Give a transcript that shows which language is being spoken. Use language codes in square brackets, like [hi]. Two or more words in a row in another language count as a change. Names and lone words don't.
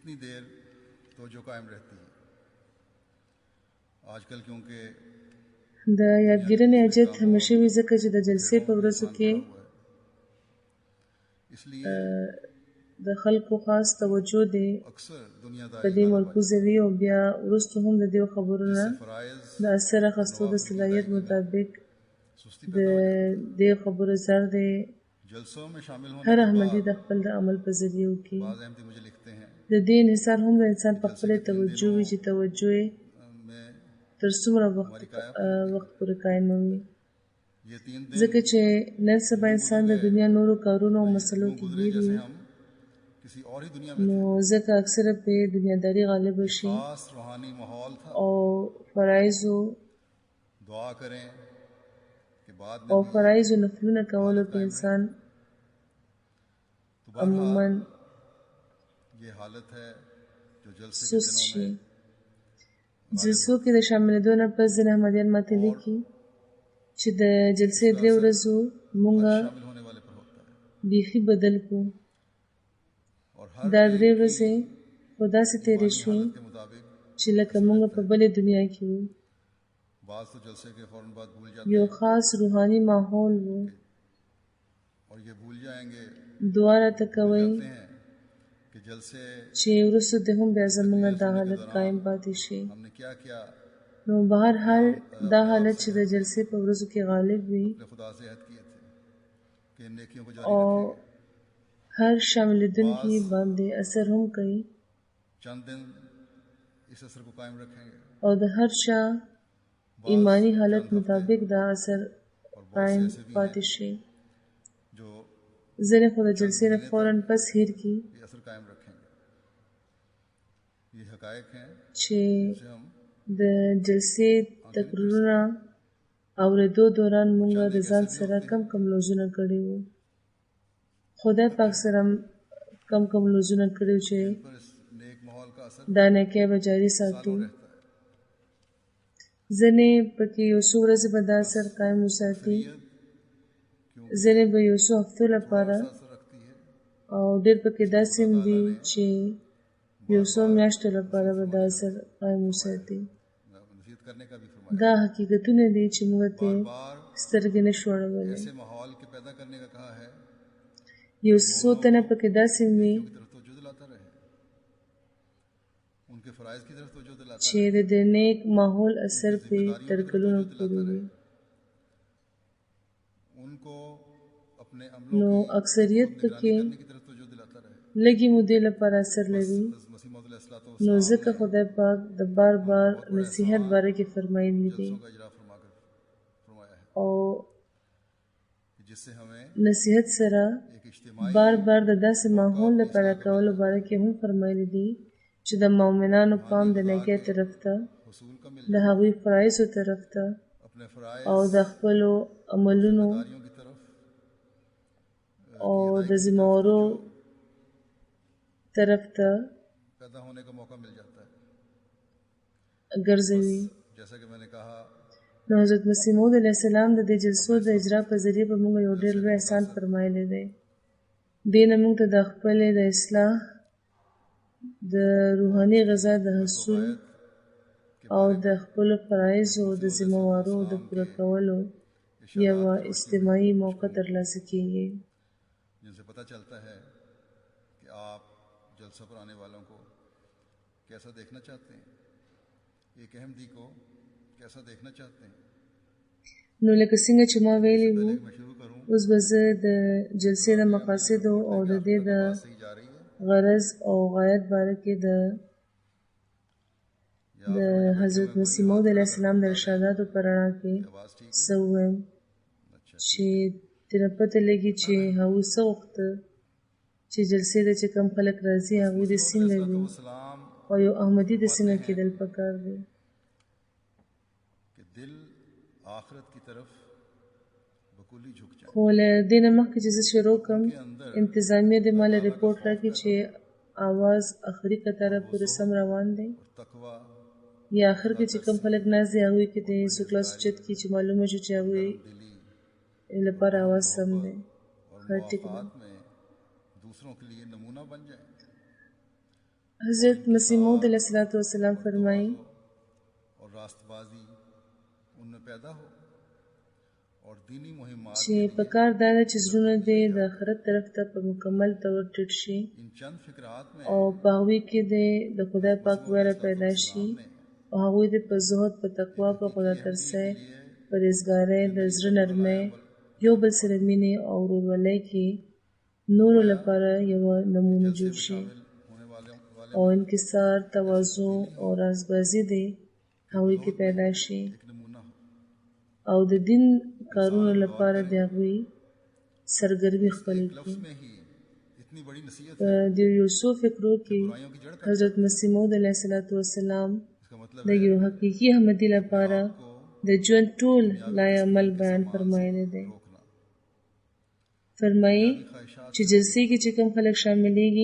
[ps] د یادګیرنې حاجت همیشه وي، ځکه چې د جلسې په ورځو کې د خلکو خاص توجه دی په دې مرکوزه وي، او بیا وروسته هم د دې خبرو نه د اثر اخیستو د صلاحیت مطابق د دې خبرو زر دی هر احمدي د خپل د عمل په ذریعه وکړي. د دې انحصار هم د انسان په خپله توجه وي چې توجه یې تر څومره وخت پورې قایمه وي. [ur] یہ 3 دن [ps] ځکه چې نن سبا انسان د دنیا نورو کارونو او مسلو کې [ur] गुजरे [ps] ګیر [ur] जैसे [ps] وي، [ur] ہم کسی اور ہی دنیا میں [ps] نو ځکه اکثره په دنیاداري غالب شي [ur] خاص روحانی ماحول تھا. [ps] او فرایضو [ur] دعا کریں کہ بعد میں [ps] او [ur] भी [ps] فرایضو نفلونه کولو په انسان [ur] तो [ps] عموما [ur] بہرحال یہ حالت ہے جو جلسے کے [ps] سست [ur] दिनों [ps] شي. [ur] में [ps] جلسو کې د شاملېدو نه پس ځینې احمدیان ماته لیکي چې د جلسې 3 ورځو مونږه [ur] شامل ہونے والے پر ہوتا ہے [ps] بیخي بدل کو. [ur] اور ہر [ps] دا 3 ورځې خو داسې تېرې شوې [ur] حالت کے مطابق [ps] چې لکه مونږ په بلې دنیا کې وو. [ur] بعض تو جلسے کے فوراً بعد بھول جاتے [ps] یو [ur] हैं [ps] خاص روحاني ماحول وو. [ur] اور یہ بھول جائیں گے [ps] دعا راته کوئ [ur] کہتے ہیں کہ جلسے [ps] چې وروسته د هم بیا زمونږ دا حالت قائم پاتې شي. [ur] ہم نے کیا کیا [ps] نو بهر حال دا حالت چې د جلسې په ورځو کې غالب وي [ur] اپنے خدا سے عہد کیے تھے کہ ان نیکیوں کو جاری [ps] او [ur] रखेंगे। [ps] هر شاملېدونکي باندې اثر هم کوي [ur] چند دن اس اثر کو قائم رکھیں گے [ps] او د هر چا ایمانی حالت مطابق دا اثر قائم پاتې شي. [ur] जो [ps] ځینې خو د جلسې نه فوراً پس هیر کی [ur] یہ اثر قائم رکھیں گے۔ یہ حقائق ہیں [ps] چې [ur] جسے ہم [ps] د جلسې تقریرونه اورېدو دوران مونږ د ځان سره کم لوزونه کړي وو. خدای پاک سره کم لوزونه کړي چې [ur] پر اس نیک ماحول کا اثر [ps] دا نیکۍ به جاري ساتو. [ur] رہتا ہے. [ps] ځینې پکې یو څو ورځې به دا اثر قایم وساتي، ځینې به یو څو هفتو لپاره [ur] اثر رکھتی ہے [ps] او ډېر پکې داسې هم دي چې یو څو میاشتو لپاره به دا اثر قایم وساتي. [ur] نصیحت کرنے کا بھی فرمایا. [ps] دا حقیقتونه دي چې موږ ته [ur] बार [ps] سترګې نشو اړولی. [ur] ایسے ماحول کے پیدا کرنے کا کہا ہے [ps] یو څو تنه پکې داسې هم وي [ur] کی طرف توجہ دلاتا رہے، ان کے فرائض کی طرف توجہ دلاتا [ps] چې د دې نیک ماحول اثر په تر کلونو پورې وي. [ur] ان کو اپنے [ps] نو [ur] अमलों [ps] اکثریت پکې [ur] کرنے کی طرف توجہ دلاتا رہے. [ps] لږې مودې لپاره اثر لري. [ur] مسیح موعود علیہ الصلوٰۃ [ps] نو ځکه خدای پاک د بار نصیحت باره کې فرمایلی دي [ur] والسلام کا اجرا فرمایا ہے [ps] او [ur] کہ جس سے ہمیں [ps] نصیحت سره [ur] ایک اجتماعی [ps] بار د داسې ماحول د پیدا کولو باره کې هم فرمایلی دي چې د مؤمنانو پام د نیکۍ طرف ته، [ur] حصول کا مل [ps] د هغوی فرایضو طرف ته [ur] اپنے فرائض [ps] او د خپلو عملونو [ur] داریوں کی طرف [ps] او د ذمہوارو طرف ته [ur] پیدا ہونے کا موقع مل جاتا ہے. [ps] ګرځوي. [ur] جیسا کہ میں نے کہا [ps] نو حضرت مسیح موعود علیه السلام د دې جلسو د اجرا په ذریعه به موږ یو ډېر لوی احسان فرمایلی دی. دې نه موږ ته د خپلې د اصلاح، د روحاني غذا د حصول او د خپلو فرایضو او د ذمہوارو د پوره کولو یوه اجتماعي موقع ترلاسه کیږي. [ur] جن سے پتا چلتا ہے کہ آپ جلسہ پر آنے والوں کو کیسا دیکھنا چاہتے ہیں، ایک احمدی کو کیسا دیکھنا چاہتے ہیں. [ps] نو لکه څنګه چې ما ویلي وو، [ur] میں شروع کروں [ps] اوس به زه د جلسې د مقاصدو او د دې د [ur] صحیح جا رہی ہے [ps] غرض او غایت باره کې د حضرت مسیح موعود علیه السلام د ارشاداتو په رڼا کې [ur] آواز ٹھیک [ps] څه ووایم چې ترې پته لګي چې هغوی څه غوښته چې جلسې ته چې کوم خلک راځي هغوی د څنګه وي [ur] सलाम [ps] او یو احمدي د څنګه کېدل پکار دی. [ur] کہ دل آخرت کی طرف بکلی جھک جائے. [ps] خو له دې نه مخکې چې زه شروع کړم، انتظامیه دې ما له رپورټ راکړي چې اواز آخري کتاره پورې سم روان دی [ur] तकवा [ps] یا آخر کې چې کوم خلک ناست دي هغوی کې د یسوع کلاس اوچت کړي چې معلومه شو چې هغوی [ur] दिली [ps] لپاره आवाज سم دی. [ur] और [ps] ښه ټیک ده. [ur] معافات میں دوسروں کے لیے نمونہ بن جائے. [ps] حضرت مسیح موعود علیه السلام فرمایي [ur] اور راستبازی ان میں پیدا ہو اور دینی مہمات [ps] چې په کار دا ده چې زړونه دې د آخرت طرف ته په مکمل طور ټیټ شي [ur] ان چند فقرات میں [ps] او په هغوی کې دې د خدای پاک ویره پیدا شي او هغوی دې په زهد، په تقوا، په خدا ترسۍ، پرهیزګارۍ، د زړه نرمۍ، یو بل سره مینې او ورورولۍ کې نورو لپاره یوه نمونه جوړ شي [ur] ہونے والے [ps] او انکسار، تواضع او رازبازي دې هغوی کې پیدا شي. [ur] ایک نمونہ ہو [ps] او د دین کارونو لپاره د هغوی سرګرمي خپله کړي. [ur] میں ہی اتنی بڑی نصیحت [ps] په د یو څو فکرو کې حضرت مسیح موعود علیه السلام [ur] اس کا مطلب [ps] د یو حقیقي احمدي لپاره د ژوند ټول لای عمل بیان فرمایلی دی. [ur] रोकना [ps] فرمایي چې جلسې کې چې کوم خلک شاملېږي